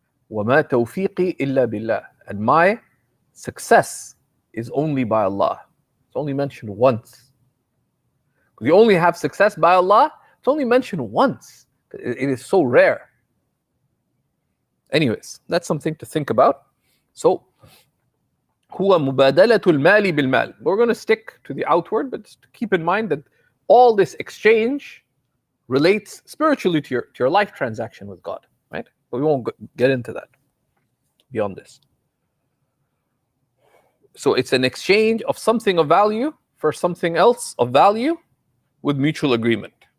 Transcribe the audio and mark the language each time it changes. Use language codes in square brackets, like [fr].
[ar] وَمَا تَوْفِيقِي إِلَّا بِاللَّهِ, [en] and my success is only by Allah. It's only mentioned once. You only have success by Allah, it's only mentioned once. It is so rare. Anyways, that's something to think about. [ar] So, هو مبادلة المال بالمال. [en] We're going to stick to the outward, but just keep in mind that all this exchange relates spiritually to your life transaction with God, right? But we won't get into that beyond this. So it's an exchange of something of value for something else of value with mutual agreement.